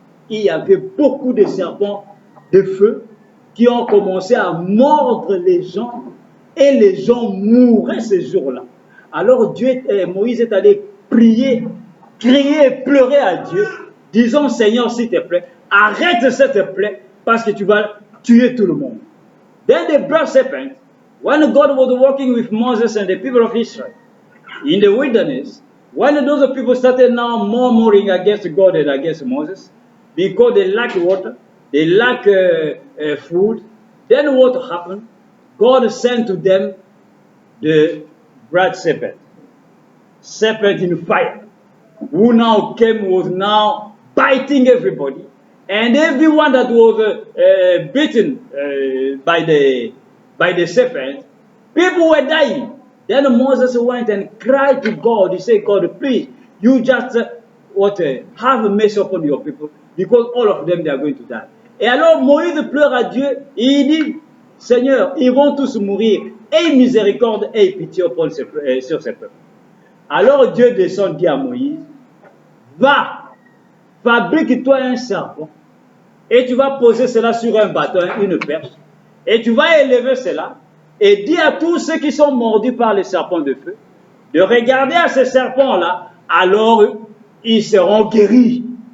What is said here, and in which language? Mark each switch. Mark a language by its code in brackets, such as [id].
[fr] Il y avait beaucoup de serpents de feu qui ont commencé à mordre les gens et les gens mouraient ce jour-là. Alors Moïse est allé prier, crier et pleurer à Dieu, disant Seigneur s'il te plaît, arrête cette plaie parce que tu vas tuer tout le monde. [en] Then the brass serpent, when God was walking with Moses and the people of Israel in the wilderness, when those people started now murmuring against God and against Moses, because they lack water, they lack food, then what happened? God sent to them the brass serpent in fire, who now was now biting everybody, and everyone that was bitten by the serpent, people were dying. Then Moses went and cried to God. He said, God, please, you just have mercy upon your people, because all of them, they are going to die. [fr] Et alors Moïse pleure à Dieu, et il dit, Seigneur, ils vont tous mourir, aie miséricorde et pitié sur ces peuples. Alors Dieu descend, dit à Moïse, va, fabrique-toi un serpent, et tu vas poser cela sur un bâton, une perche, et tu vas élever cela, et dis à tous ceux qui sont mordus par les serpents de feu, de regarder à ces serpents-là, alors ils seront guéris.